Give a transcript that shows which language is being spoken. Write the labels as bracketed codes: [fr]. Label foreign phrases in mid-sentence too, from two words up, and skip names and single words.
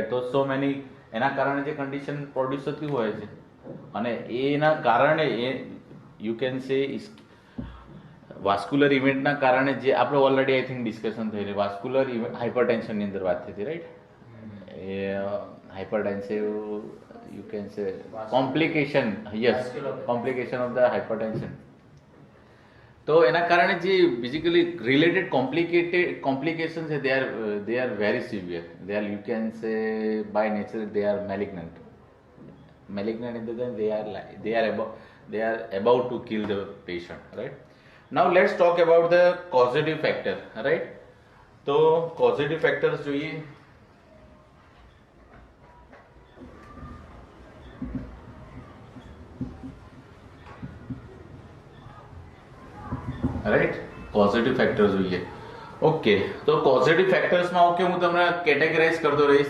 [gu] તો [en] so many [gu] એના કારણે જે કન્ડિશન પ્રોડ્યુસ થતી હોય છે, અને એના કારણે એ [en] you can say vascular event [gu] કારણે જે આપણે ઓલરેડી [en] I think [gu] ડિસ્કશન થઈ રહી, [en] vascular hypertension [gu] અંદર વાત થઈ હતી, રાઈટ? [en] એ હાઇપરટેન્સિવ you can say complication, yes, complication of the hypertension. [gu] તો એના કારણે જે બેઝિકલી [en] related complication [gu] છે [en] they are very severe. They are, you can say, by nature they are malignant in the sense they are about to kill the patient, right? Now let's talk about the causative factor, right? [gu] તો [en] causative factors [gu] જોઈએ. રાઈટ, [en] positive factors [gu] જોઈએ. ઓકે, તો [en] positive factors [gu] ઓકે હું તમને કેટેગરાઇઝ કરતો રહીશ.